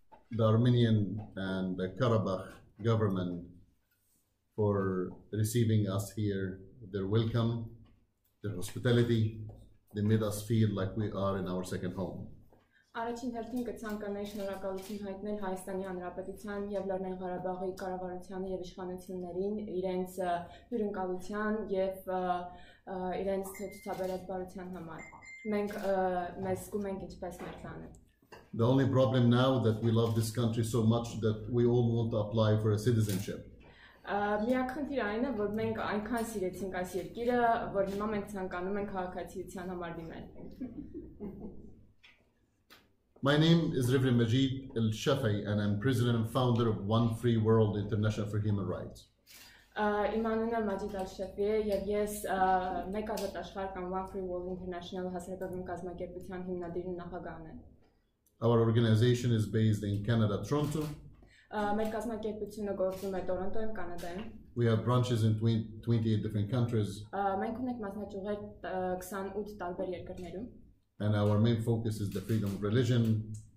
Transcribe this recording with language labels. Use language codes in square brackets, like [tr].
[en] the Armenian and the Karabakh government for receiving us here, their welcome, their hospitality. They made us feel like we are in our second home. [hy] Առաջին հերթին կցանկանայի շնորհակալություն հայտնել Հայաստանի Հանրապետության եւ Լեռնային Ղարաբաղի կառավարությանը եւ իշխանություններին իրենց հյուրընկալության եւ իրենց ցուցաբերած բարության համար։ Մենք մեզ զգում ենք ինչպես մեր տանը։ [en] The only problem now that we love this country so much that we all want to apply for a citizenship. [hy] Միակ խնդիրը այն է, որ մենք այնքան սիրեցինք այս երկիրը, որ հիմա մենք ցանկանում ենք քաղաքացիության համար դիմել։ [en] My name is Reverend Majid El-Shafei, and I'm president and founder of One Free World International for Human Rights. [hy] Իմ անունը Մաջիդ Ալ-Շաֆի է եւ ես մեկ ազատ աշխարհ կամ One Free World International հասարակական կազմակերպության հիմնադիրն ու նախագահն եմ։ [en] Our organization is based in Canada, Toronto. [hy] Մեր կազմակերպությունը գործում է Տորոնտոյում, Կանադայում։ [en] We have branches in 28 different countries. [hy] Մենք ունենք մասնաճյուղեր 28 տարբեր երկրներում։ [en] And our main focus is the freedom of religion.